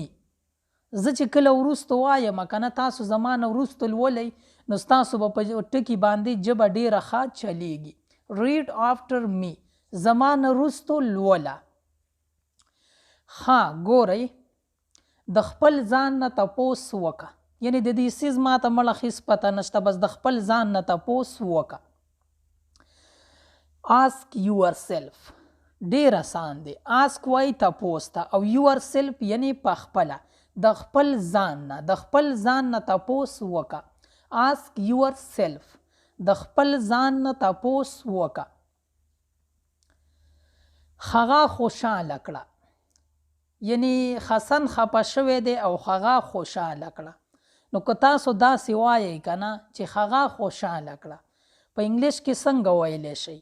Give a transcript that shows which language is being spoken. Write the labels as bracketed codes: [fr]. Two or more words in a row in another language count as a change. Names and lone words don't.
[ps] زه چې کله وروستو وایم که نه، تاسو زما نه وروستو لولئ، نو ستاسو به په ټکي باندې ژبه ډیره ښه چلیږي. [en] read after me, [ps] زما نه وروستو لوله. ښه، ګورئ، د خپل ځان نه تپوس وکړه، یعنی د دې څیز ما ته مړه هېڅ پته نشته، بس د خپل ځان نه تپوس وکړه. [en] ask your self. [ps] ډیر آسان دی. آسک وایي تپوس ته، او [en] your self [ps] یعنی په خپله، د خپل ځان نه، د خپل ځان نه تپوس وکړه. [en] ask your self. [ps] د خپل ځان نه تپوس وکړه. هغه خوشحاله کړه، یعنی حسن خفه شوی دی او هغه خوشحاله کړه. نو که تاسو داسې وایئ که نه چې هغه خوشحاله کړه، په انګلیش کې څنګه ویلی شئ؟